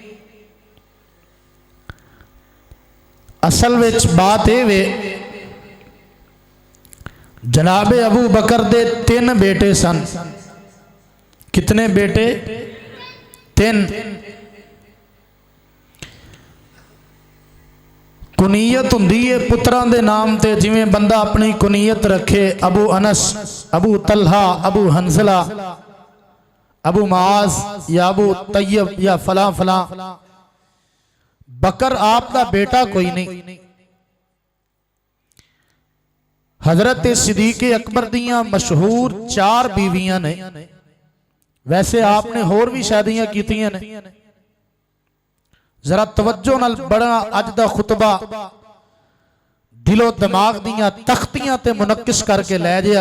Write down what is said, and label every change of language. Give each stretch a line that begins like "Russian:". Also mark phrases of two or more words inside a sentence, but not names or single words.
Punjabi: اصل وچ بات یہ وے، جنابِ ابو بکر دے 3 بیٹے سن. کتنے بیٹے؟ 3. کنیت ہندی ہے پتراں دے نام تے، جویں بندہ اپنی کنیت رکھے, ابو انس، ابو طلحہ، ابو حنظلہ، ابو معاذ یا ابو طیب یا فلاں فلاں. بکر آپ دا بیٹا کوئی نہیں. حضرت صدیق اکبر دیاں مشہور 4 بیویاں نے. ویسے آپ نے ہور بھی شادیاں کیتیاں نے. ذرا توجہ نال بڑا اج دا خطبہ دل و دماغ دیاں تختیاں تے منقش کر کے لے جے.